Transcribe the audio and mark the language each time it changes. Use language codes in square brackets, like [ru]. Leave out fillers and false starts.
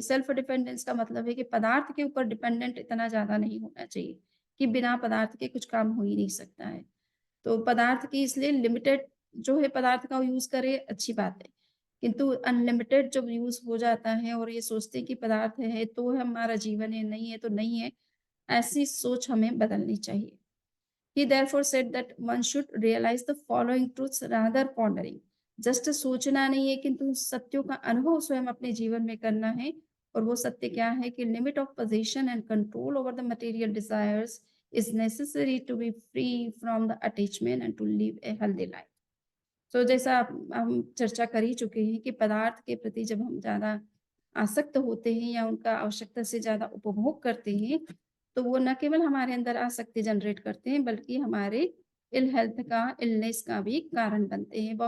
[hi] Self dependence का मतलब है कि पदार्थ के ऊपर डिपेंडेंट इतना ज़्यादा नहीं होना चाहिए, कि बिना पदार्थ के कुछ काम हो ही नहीं सकता है। तो पदार्थ की इसलिए लिमिटेड जो है पदार्थ का यूज़ करें अच्छी बात है। किंतु अनलिमिटेड जब यूज़ हो जाता है और ये सोचते हैं कि पदार्थ है तो हमारा जीवन है, नहीं है तो नहीं है, ऐसी सोच हमें बदलनी चाहिए। [en] He therefore said that one should realize the following truths rather pondering. [hi] Just सोचना नहीं है किंतु सत्यों का अनुभव स्वयं अपने जीवन में करना है और वो सत्य क्या है कि [en] Limit of possession and control over the material desires is necessary to be free from the attachment and to live a healthy life. [hi] सो जैसा हम चर्चा कर ही चुके हैं कि पदार्थ के प्रति जब हम ज़्यादा आसक्त होते हैं या उनका आवश्यकता से ज़्यादा उपभोग करते हैं, तो वो न केवल हमारे अंदर आसक्ति जनरेट करते हैं, बल्कि हमारे हेल्थ का, इलनेस का भी कारण बनते हैं।